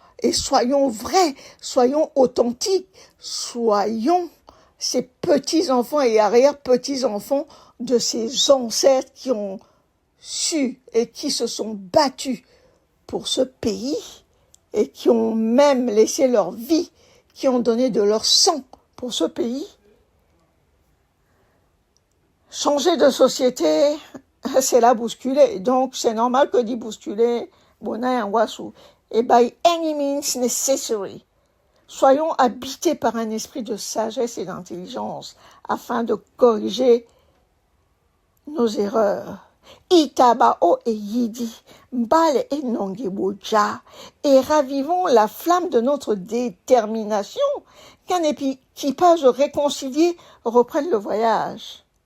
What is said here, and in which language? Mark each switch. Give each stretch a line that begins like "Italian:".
French: Et soyons vrais, soyons authentiques, soyons ces petits-enfants et arrière-petits-enfants de ces ancêtres qui ont su et qui se sont battus pour ce pays et qui ont même laissé leur vie, qui ont donné de leur sang pour ce pays. Changer de société c'est la bousculer. Donc, c'est normal que d'y bousculer,
Lingala: bona yangwasu.
English: Et by any means necessary.
French: Soyons habités par un esprit de sagesse et d'intelligence afin de corriger nos erreurs. Itabao et Yidi, Mbale et Nongeboja, et ravivons la flamme de notre détermination qu'un équipage réconcilié reprenne le voyage.